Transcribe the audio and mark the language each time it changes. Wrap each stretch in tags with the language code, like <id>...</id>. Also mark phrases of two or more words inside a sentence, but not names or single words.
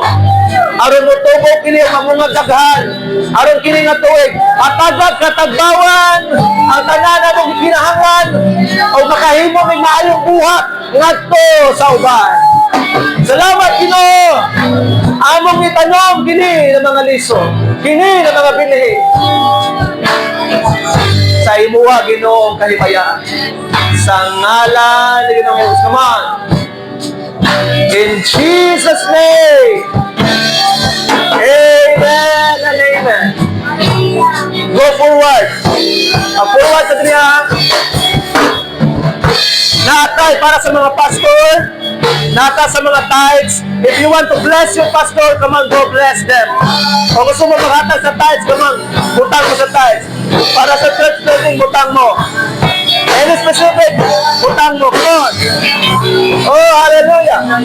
<ceb>Aron mo tubo kini ang mga daghan. Aron kini nga tuig, atagad katagbawan ang tanan mong kinahanglan o makahimo ng maayong buhat ngadto sa uban. Salamat Ginoo. Among itanong kini ng mga liso, kini ng mga binhi. Sa imuha Ginoo ang kahipayaan. Sa ngalan ni Ginoong Jesus.</ceb> <en>Come on. In Jesus' name. Amen and amen. Go forward.</en> <ceb>Forward sa diriya. Natay para sa mga pastor. Nata sa mga tithes.</ceb> <en>If you want to bless your pastor, come on, go bless them.</en> <ceb>O gusto mo maghatag sa tithes,</ceb> <en>come on,</en> <ceb>butang mo sa tithes. Para sa church building, butang mo.</ceb> <en>Any specific,</en> <ceb>butang mo.</ceb> <en>Come on. Oh, hallelujah.</en>